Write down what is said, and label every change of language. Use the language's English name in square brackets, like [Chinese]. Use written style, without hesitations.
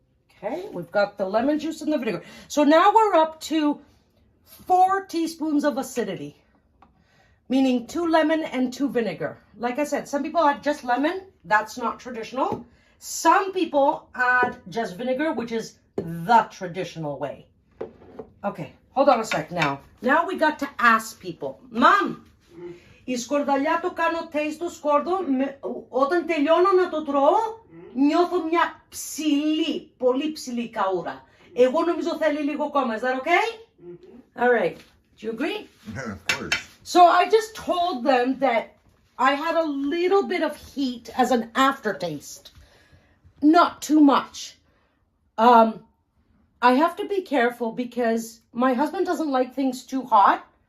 [English] Okay, we've got the lemon juice and the vinegar. So now we're up to 4 teaspoons of acidity, meaning 2 lemon and 2 vinegar. Like I said, some people add just lemon. That's not traditional. Some people add just vinegar, which is the traditional way. Okay, hold on a sec now. Now we got to ask people. [Greek] Mom, η σκορδαλιά το κάνω taste το σκόρδο, όταν τελειώνω να το τρώω, νιώθω μια ψηλή, πολύ ψηλή καούρα. Εγώ νομίζω θέλει λίγο ακόμα. [English] Is that okay? All right. Do you agree? Yeah, of course. So I just told them that I had a little bit of heat as an aftertaste. Not too much. I have to be careful because my husband doesn't like things too hot.